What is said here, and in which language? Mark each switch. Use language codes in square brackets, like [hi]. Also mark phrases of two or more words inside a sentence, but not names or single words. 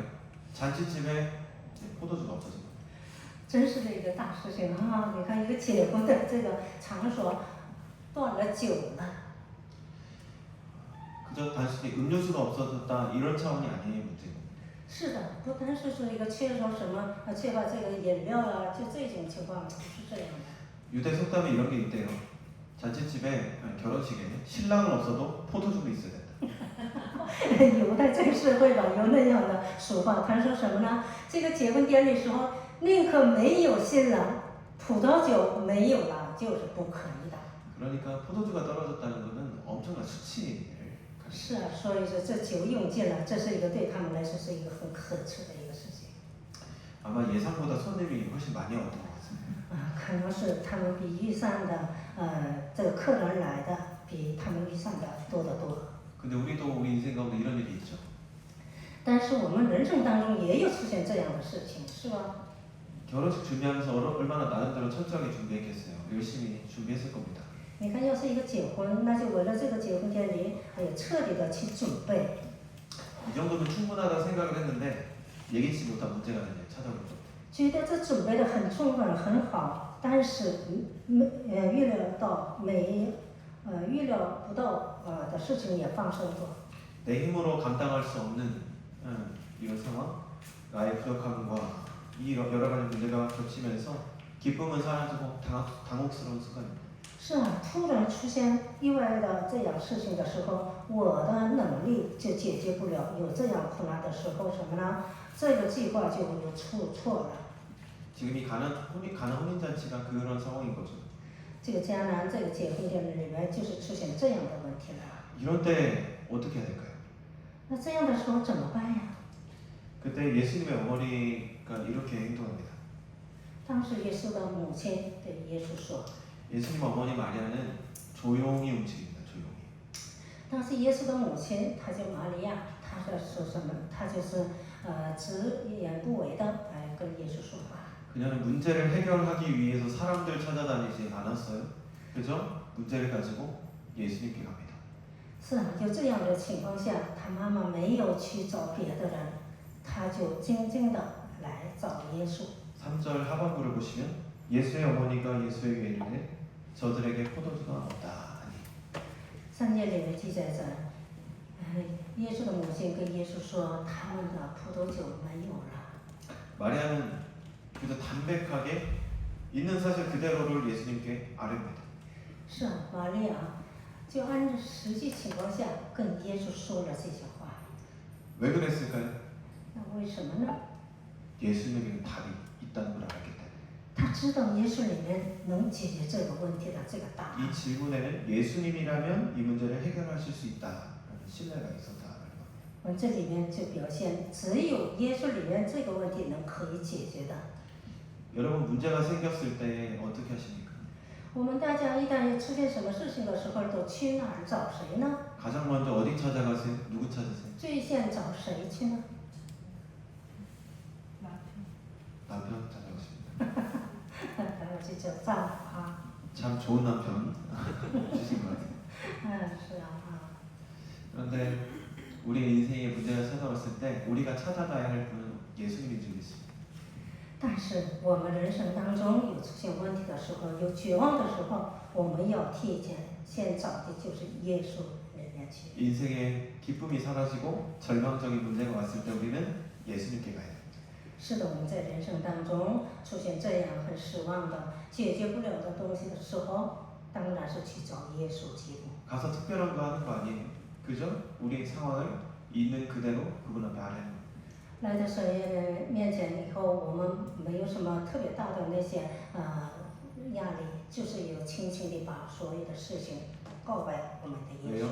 [ko] 잔치집에 포도주가 없어진 거예요. [zh] 真是一个大事情啊！你看一个结婚的这个场所断了酒了。 [ko] 그저 단순히 음료수가 없어졌다 이런 차원이 아니에요 문제가. [zh] 是的，不单是说一个缺少什么，缺乏这个饮料啊，就这种情况不是这样的。 [ko] 유대 속담에 이런 게 있대요. 잔치집에 결혼식에 신랑은 없어도 포도주는 있어야 된다. [zh] 有的这个社会吧，有那样的俗话，他说什么呢？这个结婚典礼时候，宁可没有新郎，葡萄酒没有了，就是不可以的。 [ko] 그러니까 포도주가 떨어졌다는 것은 엄청난 수치를. [zh] 是啊，所以说这酒用尽了，这是一个对他们来说是一个很可耻的一个事情。 [ko] 아마 예상보다 손님이 훨씬 많이 왔던 것 같습니다. [zh] 可能是他们比预算的这个客人来的比他们预算的多得多。 [ko] 근데 우리도 우리 인생 가운데 이런 일이 있죠. [zh] 但是我们人生当中也有出现这样的事情，是吧？ [ko] 결혼식 준비하면서 얼마나 나름대로 철저하게 준비했겠어요. 열심히 준비했을 겁니다. [zh] 你看，要是一个结婚，那就为了这个结婚典礼，彻底的去准备。 [ko] 이 정도면 충분하다 생각을 했는데 예기치 못한 문제가 이제 찾아오는 거예요. [zh] 觉得这准备的很充分很好，但是预料不到的事情也发生过。 [ko] 내 힘으로 감당할 수 없는 이런 상황, 나의 부족함과 이 여러 가지 문제가 겹치면서 기쁨은 사라지고 당혹스러운 순간입니다. [zh] 是啊，突然出现意外的这样事情的时候，我的能力就解决不了。有这样苦难的时候，什么呢？这个计划就有出错了。 [ko] 지금 이 가난 혼인잔치가 그런 상황인 거죠. [zh] 这个迦南这个结婚典礼里面就是出现这样的问题了。 [ko] 이럴 때 어떻게 해야 될까요? [zh] 那这样的时候怎么办呀？ [ko] 그때 예수님의 어머니가 이렇게 행동합니다. [zh] 当时耶稣的母亲对耶稣说， [ko] 예수님 어머니 마리아는 조용히 움직입니다. 조용히. [zh] 当时耶稣的母亲，她叫玛利亚，她在说什么？她就是直言不讳的来跟耶稣说话。 [ko] 그녀는 문제를 해결하기 위해서 사람들 찾아다니지 않았어요. 그죠? 문제를 가지고 예수님께 갑니다. [zh] 是啊，就这样的情况下，她妈妈没有去找别的人，她就静静的来找耶稣。 [ko] 3절 하반부를 보시면 예수의 어머니가 예수에게 이르되 저들에게 포도주가 없다 하니 [zh] 3 节里面记载着，耶稣的母亲跟耶稣说，他们的葡萄酒没有了。 [ko] 마리아는 그저 담백하게 있는 사실 그대로를 예수님께 아뢰입니다. [zh] 是啊，玛利亚就按实际情况下跟耶稣说了这些话。 [ko] 왜 그랬을까요? [zh] 那为什么呢？ [ko] 예수님에게는 답이 있다는 걸 알았기 때문에. [zh] 他知道耶稣里面能解决这个问题的这个答案。 [ko] 이 질문에는 예수님이라면 이 문제를 해결하실 수 있다라는 신뢰가 있었다라는 겁니다. [zh] 我这里面就表现，只有耶稣里面这个问题可以解决的。 [ko] 여러분 문제가 생겼을 때 어떻게 하십니까? [zh] 我们大家一旦出现什么事情的时候，都去哪儿找谁呢？ [ko] 가장 먼저 어디 찾아가세요? 누구 찾으세요? [zh] 最先找谁去呢？ [ko] 남편 찾아가십니다. [zh] 然后就叫丈夫啊。 [ko] 참 좋은 남편 주신 것 같아요. [zh] 是啊。 [ko] 그런데 우리 인생에 문제가 찾아왔을 때 우리가 찾아가야 할 분은 예수님인 줄 믿습니다. [zh] 但是我们人生当中有出现问题的时候，有绝望的时候，我们要提前先找的就是耶稣里面去。 [ko] 인생에 기쁨이 사라지고 절망적인 문제가 왔을 때 우리는 예수님께 가야 됩니다. [zh] 是的，我们在人生当中出现这样很失望的、解决不了的东西的时候，当然是去找耶稣基督。 [ko] 가서 특별한 거 하는 거 아니에요. 그죠? 우리 상황을 있는 그대로 그분 앞에 아뢰는 거예요. [zh] 来到神面前以后，我们没有什么特别大的那些压力，就是有轻轻地把所有的事情告白我们的耶稣。